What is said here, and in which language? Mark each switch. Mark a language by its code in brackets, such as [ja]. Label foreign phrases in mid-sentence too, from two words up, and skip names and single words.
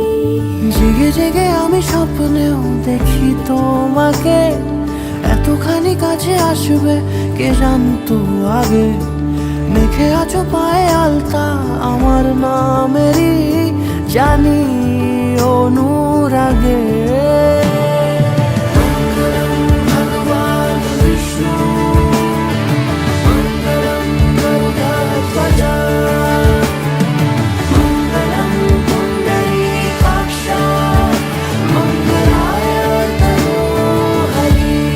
[bn] জেগে জেগে আমি স্বপ্নেও দেখি তোমাকে। এতখানি কাছে আসবে কে জানতো আগে। মেখে আছো পায়ে আলতা আমার নামেরই, জানি অনুরাগে। [sa] मंगलम भगवान विष्णु, मंगलम गरुडध्वजा, मंगलम पुंडरीकाक्ष, मंगलाय तनोहरि।